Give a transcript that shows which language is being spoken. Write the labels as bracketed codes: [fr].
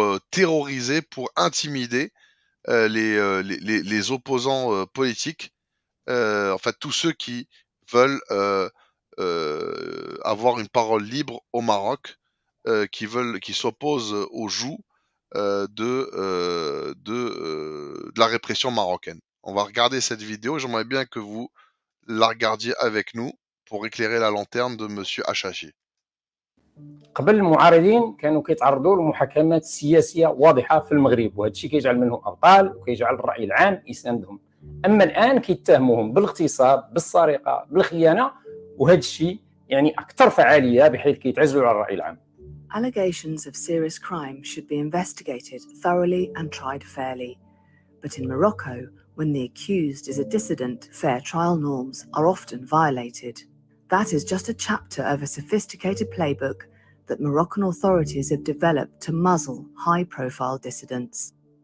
[fr] terroriser, pour intimider les opposants politiques, en fait tous ceux qui veulent avoir une parole libre au Maroc, qui s'opposent au joug de la répression marocaine. On va regarder cette vidéo. J'aimerais bien que vous la regardiez avec nous pour éclairer la lanterne de Monsieur Hachachi. [ar] قبل المعارضين كانوا كيتعرضوا لمحاكمات سياسيه واضحه في المغرب، وهذا الشيء كيجعل منهم ابطال وكيجعل الراي العام يساندهم. اما الان كيتهموهم بالاغتصاب، بالسرقه، بالخيانه، وهذا الشيء يعني اكثر فعاليه بحيث كيتعزلوا على الراي العام. [en] Allegations of serious crime should be investigated thoroughly and tried fairly. But in Morocco, when the accused is a dissident, fair trial norms are often violated. That is just a chapter of a sophisticated playbook that Moroccan authorities have developed to muzzle high-profile dissidents.